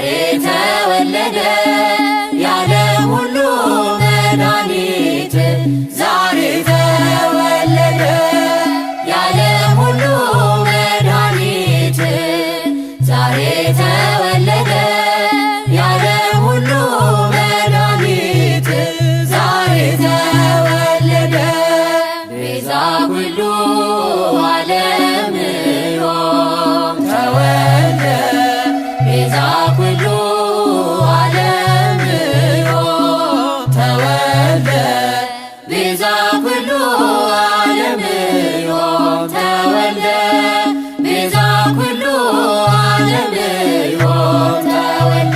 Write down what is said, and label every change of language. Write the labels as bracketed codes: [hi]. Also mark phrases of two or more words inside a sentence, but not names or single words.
[am] ተወለደ የዓለም ሁሉ መድኃኒት ዛሬ ተወለደ የዓለም ሁሉ መድኃኒት ዛሬ ተወለደ የዓለም ሁሉ መድኃኒት ዛሬ [ti] ተወለደ ቤዛ ኩሉ ዓለም ዮም ተወልደ ቤዛ ኩሉ ዓለም ዮም ተወልደ ቤዛ ኩሉ ዓለም ዮም ተወልደ ቤዛ ኩሉ ዓለም ዮም ተወልደ